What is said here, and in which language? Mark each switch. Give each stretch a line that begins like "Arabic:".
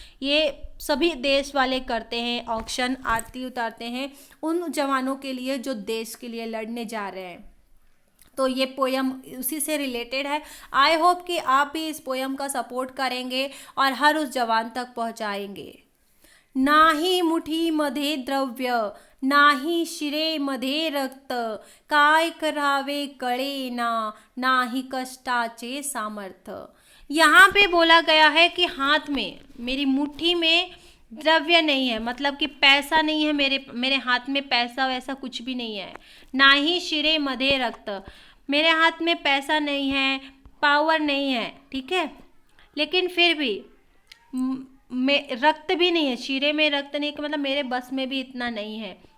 Hindi: ये सभी देश वाले करते हैं औक्षण, आरती उतारते हैं उन जवानों के लिए जो देश के लिए लड़ने जा रहे हैं। तो ये पोयम उसी से रिलेटेड है। आई होप कि आप भी इस पोयम का सपोर्ट करेंगे और हर उस जवान तक पहुंचाएंगे।
Marathi: नाही मुठीमध्ये द्रव्य, नाही शिरेमध्ये रक्त, काय करावे कळेना, नाही कष्टाचे सामर्थ्य।
Hindi: यहाँ पे बोला गया है कि हाथ में, मेरी मुट्ठी में द्रव्य नहीं है, मतलब कि पैसा नहीं है, मेरे हाथ में पैसा वैसा कुछ भी नहीं है। ना ही शिरे मधे रक्त, मेरे हाथ में पैसा नहीं है, पावर नहीं है, ठीक है, लेकिन फिर भी में रक्त भी नहीं है, शिरे में रक्त नहीं कि मतलब मेरे बस में भी इतना नहीं है।